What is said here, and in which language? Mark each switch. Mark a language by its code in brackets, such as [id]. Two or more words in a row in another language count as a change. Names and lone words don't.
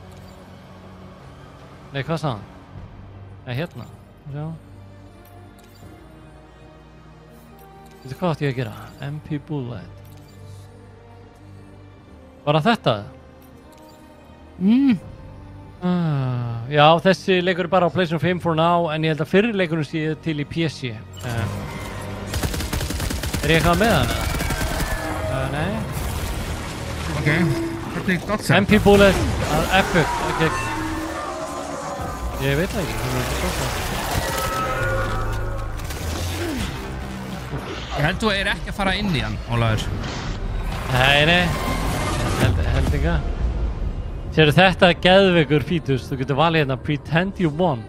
[is] Nei, hvað sagði hann? Nei, hérna. Já. Veitu hvað átti ég að gera? MP Bullet. Var það þetta? Já, þessi leikur er bara á PlayStation 5 [en] for now, [is] en ég held að fyrri leikurinn sé til í PC. Er ég eitthvað með hann eða? Nei. Ok, hvernig dodge? MP Bullet, epic, ok. Ég veit það ekki, Ég held þú er ekki að fara inn í hann, Ólafur. Nei, held ekki að. Sérðu þetta er geðveikur fítus, þú getur valið hérna Pretend You Won.